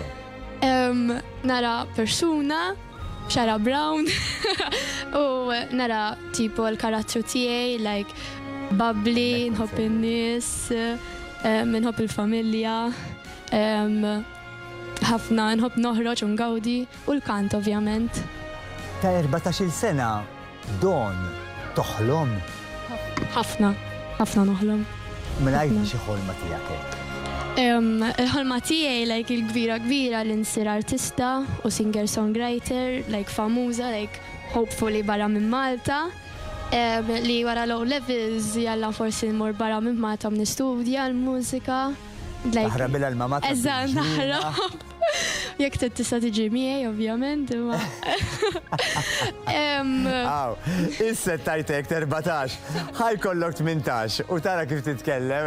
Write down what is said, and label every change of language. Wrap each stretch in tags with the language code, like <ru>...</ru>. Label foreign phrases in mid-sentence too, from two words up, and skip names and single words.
<mt>Nara persuna, xara brown, u nara tipo l-karattru tiegħi,</mt> <en>like bubbly,</en> <mt>nħobb in-nies, nħobb il-familja, ħafna nħobb noħroġ u ngawdi u l-kant ovvjament. Ta' 14 sena, Don, toħlom? ħafna noħlom. Mela jgħid xi ħolma tiegħek. Il-ħolma tiegħi like il-kbira li nsir artista u singer-songwriter, like famuża,</mt> <en>like hopefully</en> <mt>barra minn Malta. Li wara</mt> <en>low levels</en> <mt>jalla forsi nmur barra minn Malta nistudja l-mużika. Naħrab il-alma Eżatt, naħrab. Jekk tista' tiġi miegħi, ovvjament, imma. Issa tajtek 14, ħaj kollok 18 u tara kif titkellem.</mt>